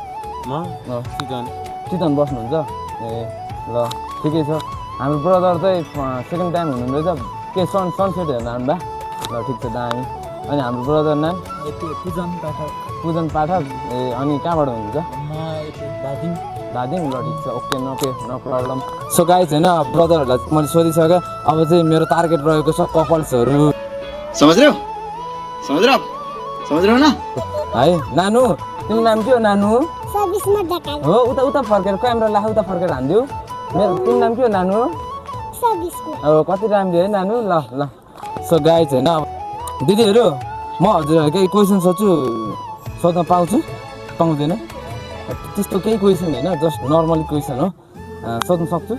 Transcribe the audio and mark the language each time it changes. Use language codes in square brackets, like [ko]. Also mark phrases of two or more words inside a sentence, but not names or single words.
[ne] चितवन बस्नुहुन्छ ए ल ठिकै छ हाम्रो ब्रदर चाहिँ [en] second time [ne] हुनुहुँदैछ के सनसेट हेर्न आउनुभयो ल ठिक छ दामी अनि हाम्रो ब्रदर नाम पूजन पाठक ए अनि कहाँबाट हुनुहुन्छ दार्जिलिङ ल ठिक छ [en] OK no problem so guys [ne] हैन ब्रदरहरूलाई मैले सोधिसकेँ अब चाहिँ मेरो टार्गेट रहेको छ कपल्सहरू [hi] समझ रहे हो ना [ne] है नानु तिम्रो नाम के हो नानु हो उता फर्केर क्यामेरा ला उता फर्केर हान्दियो मेरो तिम्रो नाम के हो नानु अब कति राम्रो है नानु ल [en] so guys [ne] हैन दिदीहरू म हजुरहरू केही क्वेसन सोध्न पाउँदैन त्यस्तो केही क्वेसन होइन [en] just normally question [ne] हो सोध्न सक्छु